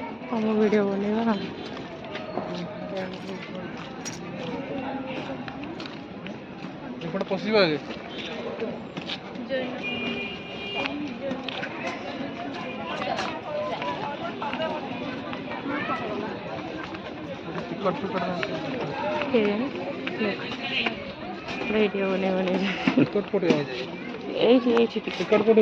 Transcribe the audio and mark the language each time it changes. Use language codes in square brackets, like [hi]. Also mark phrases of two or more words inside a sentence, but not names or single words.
[hi] हम वीडियो बनेगा [or] ଏପଟେ ପଶିବା ଆଗେ ଟିକଟ ଫିକଟ [hi] वीडियो बने [or] ଟିକଟ କୋଉଠି [hi] यही [or] ଟିକଟ କୋଉଠି